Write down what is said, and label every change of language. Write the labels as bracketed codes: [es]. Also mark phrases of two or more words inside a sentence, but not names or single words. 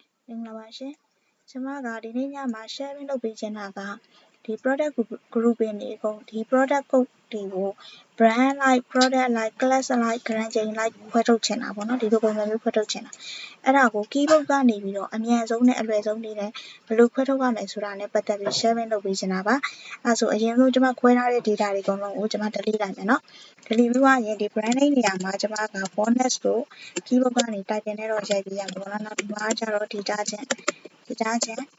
[my] မင်္ဂလာပါရှင်ကျွန်မကဒီနေ့ညမှာ sharing လုပ်ပေးချင်တာကဒီ [en] product grouping [my] တွေအကုန်ဒီ [en] product code [my] တွေကို [en] brand like product like class like grading like [my] ခွဲထုတ်ချင်တာပေါ့နော်ဒီလိုပုံစံမျိုးခွဲထုတ်ချင်တာအဲ့ဒါကို keyboard ကနေပြီးတော့အမြန်ဆုံးနဲ့အလွယ်ဆုံးနည်းနဲ့ဘယ်လိုခွဲထုတ်ရမလဲဆိုတာနဲ့ပတ်သက်ပြီး sharing လုပ်ပေးချင်တာပါအဲ့ဆိုအရင်ဆုံးကျွန်မခွဲထားတဲ့ data တွေအကုန်လုံးကိုကျွန်မ delete လိုက်မယ်နော် delete ပြီးသွားရင်ဒီ [en] brand name [my] နေရာမှာကျွန်မက bonus လို့ keyboard ကနေ typing နဲ့တော့ရိုက်ပေးရမှာပေါ့နော်နောက်ဒီမှာကျတော့ detergent ဒီမှာက